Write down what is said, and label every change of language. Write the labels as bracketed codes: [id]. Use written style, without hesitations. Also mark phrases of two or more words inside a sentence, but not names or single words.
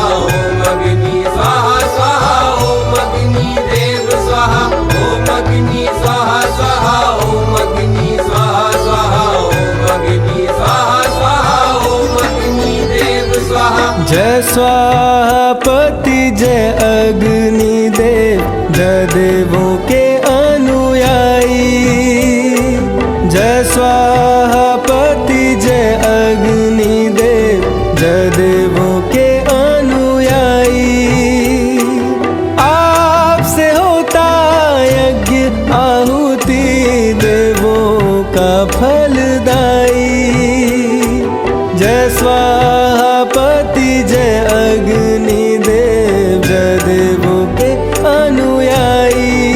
[sa] ओम अग्नि स्वाहा स्वाहा, ओम अग्नि देव स्वाहा, ओम अग्नि स्वाहा स्वाहा, ओम अग्नि स्वाहा स्वाहा, ओम अग्नि स्वाहा स्वाहा, ओम अग्नि देव स्वाहा। [hi] जय स्वाहापति जय अग्निदेव, जय देवों के अनुयायी। जय स्वाहापति जय अग्निदेव, जय देवों के अनुयायी। आपसे होता यज्ञ आहुति, देवों का फलदायी। जय स्वाहापति जय अग्निदेव, जय देवों के अनुयायी।